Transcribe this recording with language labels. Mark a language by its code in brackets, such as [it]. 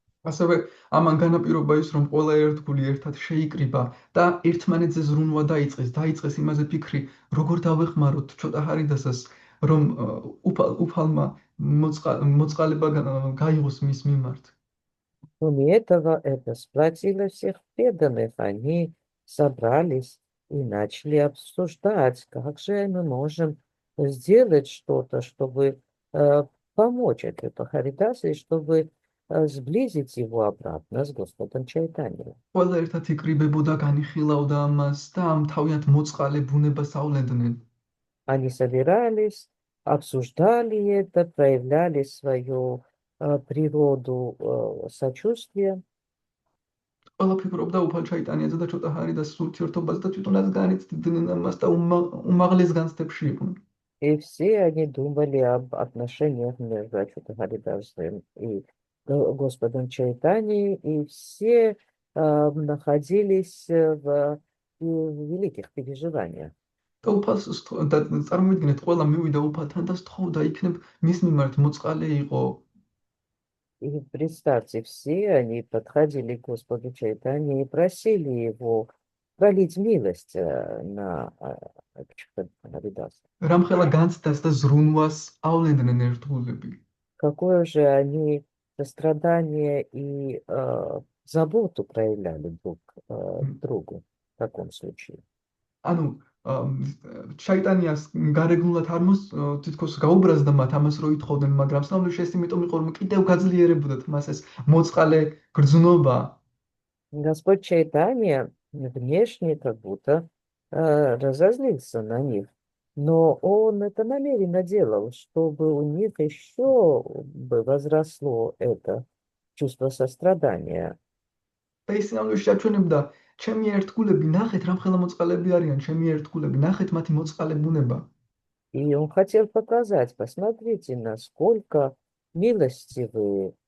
[ka] ასევე ამან განაპირობა ის, რომ ყველა ერთგული ერთად შეიკრიბა და ერთმანეთზე ზრუნვა დაიწყეს იმაზე фикრი, როგორ დავეხმაროთ ჯოდა ჰარიდასას, რომ უფალმა მოწყალება გაიღოს მის მიმართ. [ru] Кроме этого, это сплотило всех преданных. Они собрались и начали обсуждать, как же мы можем сделать что-то, чтобы помочь Ачута Харидасу, и чтобы сблизить его обратно с Господом Чайтаньей. [ka] ყველა ერთად იკრიბებოდა, განიხილავდა ამას და ამ თავიანთ მოწყალე ბუნებას ავლენდნენ. [ru] Они собирались, обсуждали это, проявляли свою природу сочувствия. [ka] ყველა ფიქრობდა უფალ ჩაიტანიაზე და ჯოდა ჰარიდასის ურთიერთობაზე და თვითონაც განიცდიდნენ ამას და უმაღლეს განცდებში იყვნენ. [ru] И все они думали об отношениях между Ачута Харидасом и Господом Чайтаньей, и все находились в великих переживаниях. [ka] და უფალს წარმოიდგინეთ, ყველა მივიდა უფალთან და სთხოვდა იქნებ მის მიმართ მოწყალე იყო. [ru] И представьте, все они подходили к Господу Чайтанье и просили его пролить милость на Ачута Харидаса. [ka] რამხელა განცდას და зрунვას ავლენდნენ ერთგულები. [ru] Какое же они сострадание и заботу проявляли друг другу в таком случае. [ka] ანუ ჩაიტანიას გარეგნულად არ თითქოს გაუბრაზდა მათ ამას რო ითხოვდნენ, მაგრამ სამლოში ეს იმიტომ იყო, რომ კიდევ გაძლიერებოდათ მას ეს მოწყალე გრძნობა. [ru] Господь Чайтанья внешне как будто разозлился на них, но он это намеренно делал, чтобы у них еще бы возросло это чувство сострадания. [ka] და ის სამლოში აჩვენებდა, ჩემი ერთგულები, ნახეთ რამხელა მოწყალები არიან, ჩემი ერთგულები, ნახეთ მათი მოწყალე ბუნება. [ru] И он хотел показать, посмотрите, насколько милостивые